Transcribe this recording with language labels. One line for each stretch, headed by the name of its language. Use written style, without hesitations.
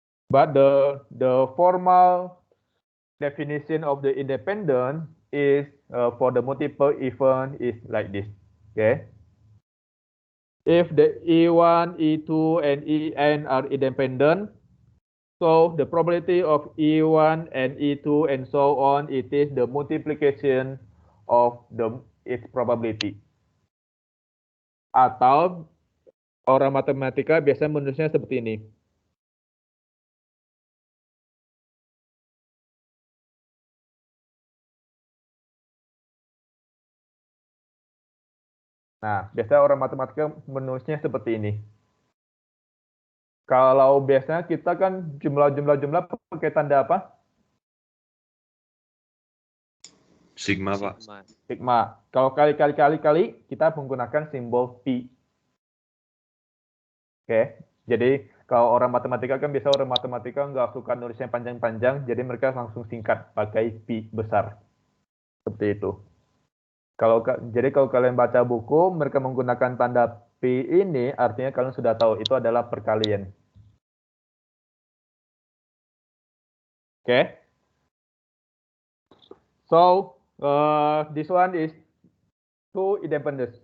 English: But the formal definition of the independent is for the multiple event is like this. Okay. If the E1, E2, and En are independent, so the probability of E1 and E2 and so on, it is the multiplication of its probability.
Indonesian: Atau orang matematika biasanya menulisnya seperti ini. Nah, biasanya orang matematika menulisnya seperti ini. Kalau biasanya kita kan jumlah pakai tanda apa? Sigma, Pak. Sigma. Kalau kali kita menggunakan simbol pi. Oke. Jadi kalau orang matematika kan biasa orang matematika nggak suka nulisnya panjang-panjang, jadi mereka langsung singkat pakai pi besar. Seperti itu. Jadi kalau kalian baca buku, mereka menggunakan tanda pi ini, artinya kalian sudah tahu itu adalah perkalian. Oke.
English: So this one is two independence.